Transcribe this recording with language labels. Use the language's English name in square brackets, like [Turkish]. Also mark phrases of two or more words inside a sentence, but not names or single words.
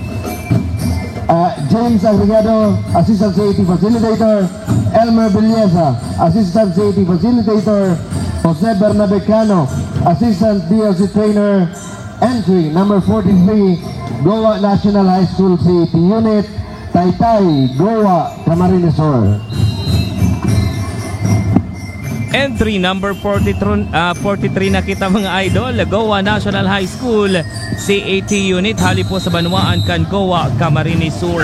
[English] James Agregado, Assistant CAT Facilitator. Elmer Belleza, Assistant CAT Facilitator. Jose Bernabecano, Assistant DLC Trainer. Entry number 43, Goa National High School CAT Unit, Taytay, Goa, Camarines Sur. [Bikol] Entry number 43 na kita mga idol, Goa National High School, CAT Unit, hali po sa Banwaan, Goa, Camarines Sur.